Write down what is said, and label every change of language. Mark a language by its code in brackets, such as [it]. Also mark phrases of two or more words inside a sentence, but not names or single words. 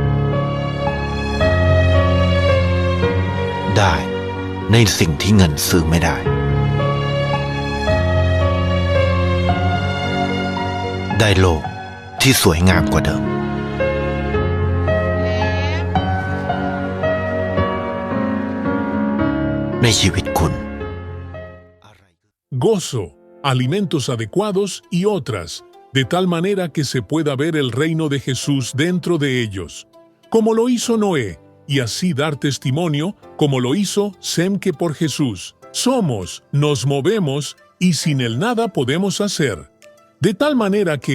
[th] ได้ในสิ่งที่เงินซื้อไม่ได้ได้โลกที่สวยงามกว่าเดิมในชีวิตคุณ [es] gozo, alimentos adecuados y otras, de tal manera que se pueda ver el reino de Jesús dentro de ellos, como lo hizo Noé, y así dar testimonio, como lo hizo Sem, que por Jesús somos, nos movemos y sin él nada podemos hacer, de tal manera que